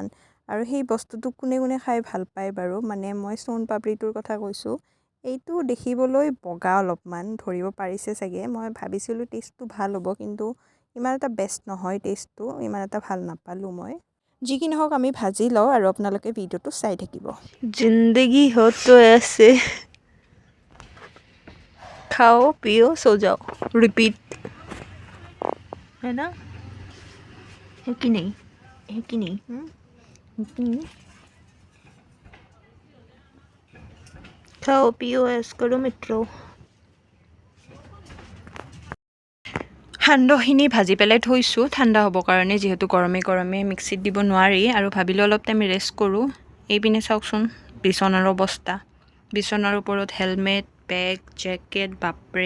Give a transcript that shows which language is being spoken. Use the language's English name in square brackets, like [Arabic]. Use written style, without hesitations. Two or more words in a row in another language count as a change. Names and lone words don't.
[Assamese] আৰু সেই বস্তুটো কোনে খাই ভাল পায় বাৰু, মানে মই সোণ পাপৰিটোৰ কথা কৈছোঁ। এইটো দেখিবলৈ বগা অলপমান, ধৰিব পাৰিছে চাগে। মই ভাবিছিলোঁ টেষ্টটো ভাল হ'ব, কিন্তু ইমান এটা বেষ্ট নহয়, টেষ্টটো ইমান এটা ভাল নাপালোঁ মই। যি কি নহওক আমি ভাজি লওঁ আৰু আপোনালোকে ভিডিঅ'টো চাই থাকিব। [Hindi] जिंदगी हो तो ऐसे खाओ पियो सो जाओ रिपीट, है ना? है कि नहीं? है कि नहीं? है कि नहीं? खाओ पियो ऐस करो मित्रों। [Assamese] সান্দহখিনি ভাজি পেলাই থৈছোঁ ঠাণ্ডা হ'বৰ কাৰণে, যিহেতু গৰমে মিক্সিত দিব নোৱাৰি। আৰু ভাবিলোঁ অলপ [English] time rest [Assamese] কৰোঁ। এইপিনে চাওকচোন বিচনাৰ অৱস্থা, বিচনাৰ ওপৰত হেলমেট, বেগ, জেকেট, বাপৰে।